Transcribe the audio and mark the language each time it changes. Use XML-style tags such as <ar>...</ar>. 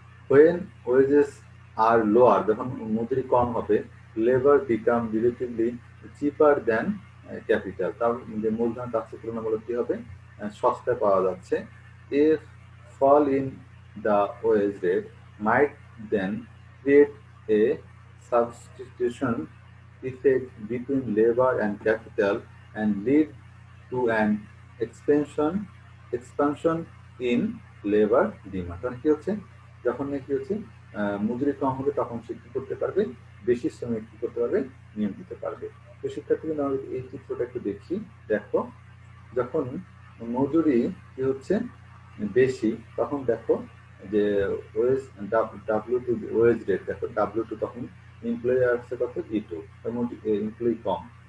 <en>when wages are lower,</en> <bn>যখন মজুরি কম হবে,</bn> <en>labor become relatively cheaper than capital,</en> <bn>তার যে মূলধন তার চেয়ে তুলনামূলক কি হবে, সস্তায় পাওয়া যাচ্ছে।</bn> <en>if fall in the wage rate might then create a substitution effect between labor and capital and lead to an expansion in labor demand।</en> <bn>কারণ কি হচ্ছে, যখন কি হচ্ছে মজুরি কম হবে তখন সে কি করতে পারবে, বেশি শ্রমিক কি করতে পারবে, নিয়োগ দিতে পারবে। তো শিক্ষার্থী আমরা এই চিত্রটা একটু দেখি, দেখো যখন মজুরি কি হচ্ছে বেশি, তখন দেখো যে ওয়েজ W2 ওয়েজ রেট, দেখো W2 তখন এমপ্লয়ি আসছে কত, E2, এমপ্লয়ি কম।</bn>